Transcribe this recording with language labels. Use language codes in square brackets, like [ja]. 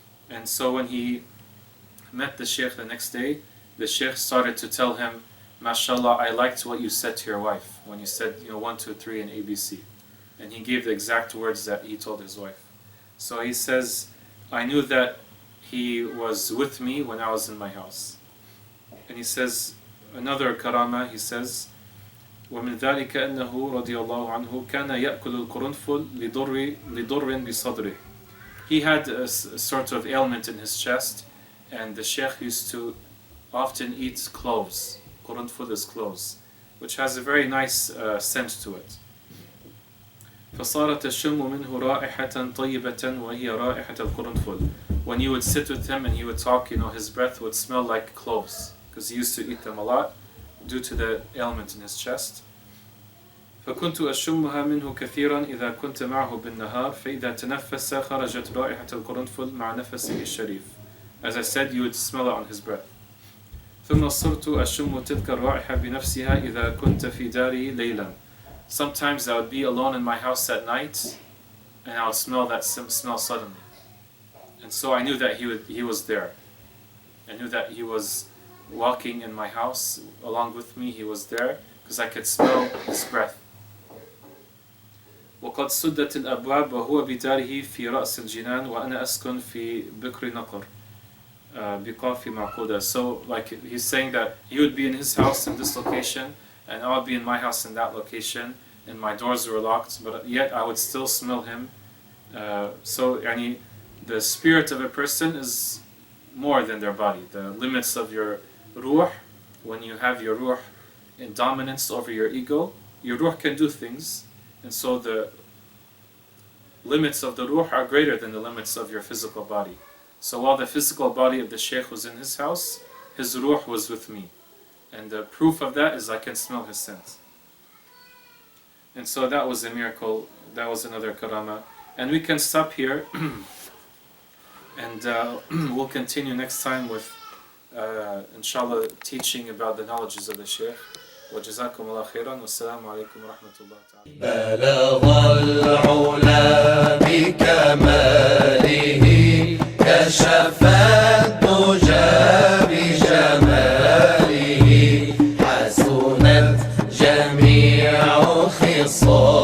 [en] And so when he met the Shaykh the next day, the Shaykh started to tell him, MashaAllah, I liked what you said to your wife when you said 1, 2, 3 and ABC. And he gave the exact words that he told his wife. So he says, I knew that he was with me when I was in my house. And he says, another karama, he says, [ar] ومن ذلك أنه رضي الله عنه كان يأكل القرنفل لضر بصدره. [en] He had a sort of ailment in his chest, and the Shaykh used to often eat cloves. Qurunful is cloves, which has a very nice scent to it. [ar] فصارت تشم منه رائحة طيبة وهي رائحة القرنفل. [en] When you would sit with him and he would talk, his breath would smell like cloves, because he used to eat them a lot due to the ailment in his chest. [ar] فكنت أشمها منه كثيرا إذا كنت معه بالنهار فإذا تنفس خرجت رائحة القرنفل مع نفسه الشريف. [en] As I said, you would smell it on his breath. [ar] ثم صرت أشم تلك الرائحة بنفسها إذا كنت في داري ليلا. [en] Sometimes I would be alone in my house at night and I would smell that smell suddenly. And so I knew that he was there. I knew that he was walking in my house along with me. He was there because I could smell his breath. [ar] وقد سدت الأبواب وهو بداره في رأس الجنان وأنا أسكن في بكر نقر بقاف معقودة. [en] So like he's saying that he would be in his house in this location and I would be in my house in that location and my doors were locked, but yet I would still smell him. So the spirit of a person is more than their body. The limits of your ruh, when you have your ruh in dominance over your ego, your ruh can do things, and so the limits of the ruh are greater than the limits of your physical body. So while the physical body of the Shaykh was in his house, his ruh was with me. And the proof of that is I can smell his scent. And so that was a miracle, that was another karama. And we can stop here, and we'll continue next time with, inshallah, teaching about the knowledges of the Shaykh. [ar] وجزاكم الله خيرا والسلام عليكم ورحمة الله تعالى. بلغ العلا بكماله كشف الدجى بجماله حسنت جميع خصاله